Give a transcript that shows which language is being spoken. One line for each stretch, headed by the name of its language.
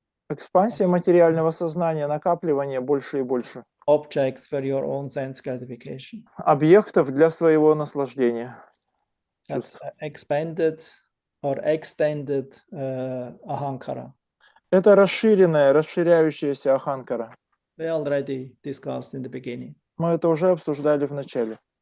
Russian: Экспансия материального сознания, накапливание больше и больше.
English: Objects for your own sense gratification.
Russian: Объектов для своего наслаждения.
English: That's expanded or extended ahankara.
Russian: Это расширяющаяся аханкара.
English: We already discussed in the beginning.
Russian: Мы это уже обсуждали в начале.